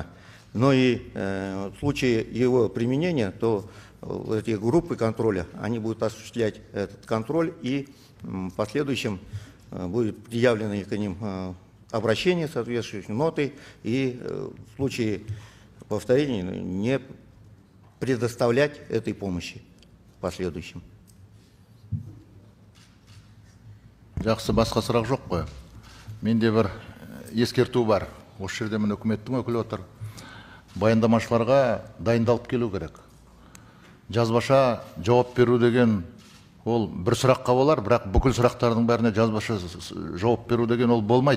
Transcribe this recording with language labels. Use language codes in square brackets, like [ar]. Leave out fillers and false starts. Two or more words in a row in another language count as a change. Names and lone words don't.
[ru] Но и в случае его применения, то эти группы контроля, они будут осуществлять этот контроль, и в последующем будет предъявлено к ним обращение, соответствующие ноты, и в случае повторения не предоставлять этой помощи в последующем. [kk] Жақсы, басқа сұрақ жоқ қой. Менде бір ескерту бар. Осы жерде мен үкіметтің өкілі отыр. Баяндамашыларға дайындалып келу керек. Жазбаша жауап беру деген ол бір сұраққа болар, бірақ бүкіл сұрақтардың бәріне жазбаша жауап беру деген ол болмайды.